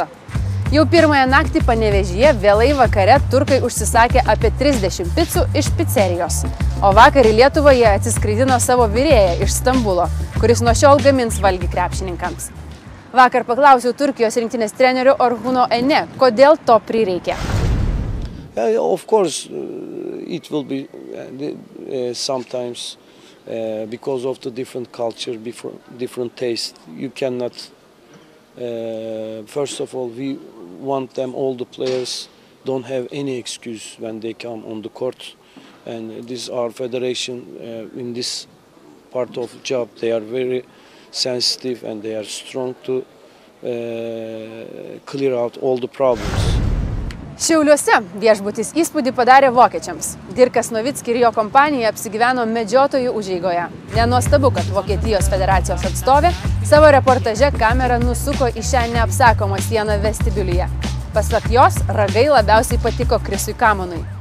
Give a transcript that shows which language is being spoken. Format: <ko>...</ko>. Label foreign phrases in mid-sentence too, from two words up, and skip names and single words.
<lt>Jau pirmąją naktį Panevėžyje vėlai vakare turkai užsisakė apie 30 picų iš picerijos. O vakar į Lietuvą jie atsiskraidino savo virėją iš Stambulo, kuris nuo šiol gamins valgį krepšininkams. Vakar paklausiau Turkijos rinktinės trenerių Orhuno Ene, kodėl to prireikė.</lt> <en>Of course, it will be sometimes because of the different culture, different taste. You cannot. First of all, we want them. All the players don't have any excuse when they come on the court, and this our federation in this part of the job. They are very sensitive and they are strong to clear out all the problems.</en> <lt>Šiauliuose viešbutis įspūdį padarė vokiečiams. Dirkas Novicki ir jo kompanija apsigyveno medžiotojų užeigoje. Nenuostabu, kad Vokietijos federacijos atstovė savo reportaže kamerą nusuko į šią neapsakomą sieną vestibiulyje. Pasak jos, ragai labiausiai patiko Krisui Kamonui.</lt>